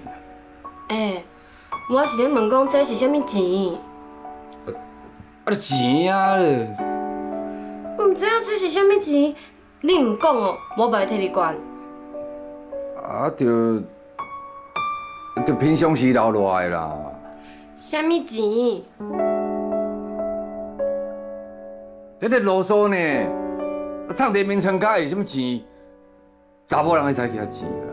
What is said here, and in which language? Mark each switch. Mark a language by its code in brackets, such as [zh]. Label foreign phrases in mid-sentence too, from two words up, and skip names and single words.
[nan] 我是咧问讲这是啥物钱？啊，钱啊！毋知影这是啥物钱，你唔讲哦，我袂替你管。啊，就平常时留落来啦。啥物钱？你在啰嗦呢？唱地名称卡是啥物钱？查某人会使去遐钱啊？